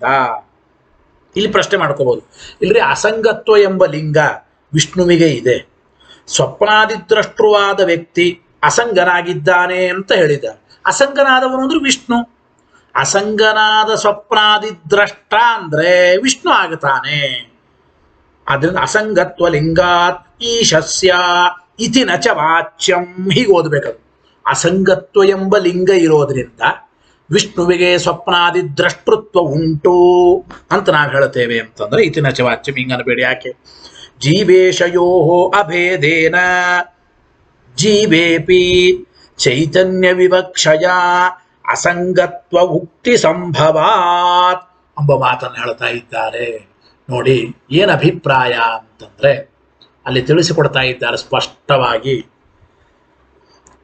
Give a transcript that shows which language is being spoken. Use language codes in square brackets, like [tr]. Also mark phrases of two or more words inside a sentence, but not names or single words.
[kn] ಇಲ್ಲಿ ಪ್ರಶ್ನೆ ಮಾಡ್ಕೋಬಹುದು, ಇಲ್ರಿ ಅಸಂಗತ್ವ ಎಂಬ ಲಿಂಗ ವಿಷ್ಣುವಿಗೆ ಇದೆ, ಸ್ವಪ್ನಾದಿ ದ್ರಷ್ಟೃವಾದ ವ್ಯಕ್ತಿ ಅಸಂಗನಾಗಿದ್ದಾನೆ ಅಂತ ಹೇಳಿದ್ದಾರೆ. ಅಸಂಗನಾದವನು ಅಂದ್ರೆ ವಿಷ್ಣು. ಅಸಂಗನಾದ ಸ್ವಪ್ನಾದಿ ದ್ರಷ್ಟ ಅಂದ್ರೆ ವಿಷ್ಣು ಆಗುತ್ತಾನೆ. [sa] ಆದ್ರಿಂದ ಅಸಂಗತ್ವ ಲಿಂಗಾತ್ ಈಶಸ್ಯ ಇತಿ ನಚ ವಾಚ್ಯಂ, [kn] ಹೀಗೆ ಓದಬೇಕದು. ಅಸಂಗತ್ವ ಎಂಬ ಲಿಂಗ ಇರೋದ್ರಿಂದ ವಿಷ್ಣುವಿಗೆ ಸ್ವಪ್ನಾದಿ ದ್ರಷ್ಟೃತ್ವ ಉಂಟು ಅಂತ ನಾವು ಹೇಳ್ತೇವೆ ಅಂತಂದ್ರೆ [sa] ಇತಿ ನಚ ವಾಚ್ಯಂ [kn] ಹಿಂಗ ಅನ್ಬೇಡಿ. ಯಾಕೆ? [sa] ಜೀವೇಶಯೋ ಅಭೇದೇನ ಜೀವೇಪಿ ಚೈತನ್ಯ ವಿವಕ್ಷಯ ಅಸಂಗತ್ವ ಉಕ್ತಿ ಸಂಭವಾತ್ [kn] ಎಂಬ ಮಾತನ್ನು ಹೇಳ್ತಾ ಇದ್ದಾರೆ. ನೋಡಿ ಏನು ಅಭಿಪ್ರಾಯ ಅಂತಂದ್ರೆ ಅಲ್ಲಿ ತಿಳಿಸಿಕೊಡ್ತಾ ಇದ್ದಾರೆ ಸ್ಪಷ್ಟವಾಗಿ.